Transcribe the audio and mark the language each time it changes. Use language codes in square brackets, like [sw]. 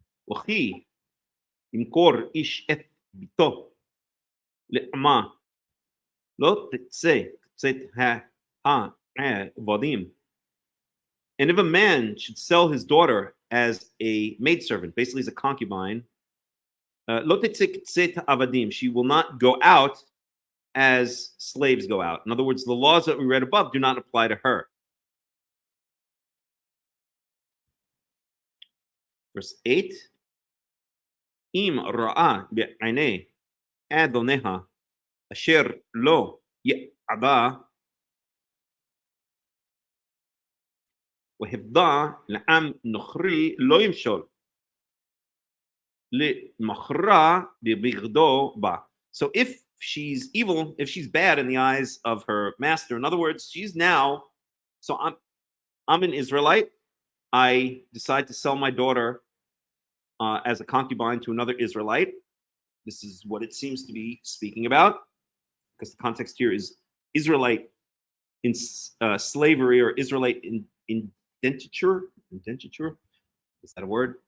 [he] וכי ימכור איש את ביתו לעמה לא תצא צאת העבדים. [en] And if a man should sell his daughter as a maidservant, basically as a concubine, [he] לא תצא צאת עבדים, [en] she will not go out as slaves go out. In other words, the laws that we read above do not apply to her. Verse 8. [he] אם ראה בעיני אדוניה אשר לא יעדה והפדה לעם נוכרי לא ימשול למכרה בבגדו בה. [en] So if she's evil, if she's bad in the eyes of her master, in other words, she's now, so I'm an Israelite, I decide to sell my daughter as a concubine to another Israelite. This is what it seems to be speaking about, because the context here is Israelite in slavery, or Israelite in indenture. Indenture? Is that a word?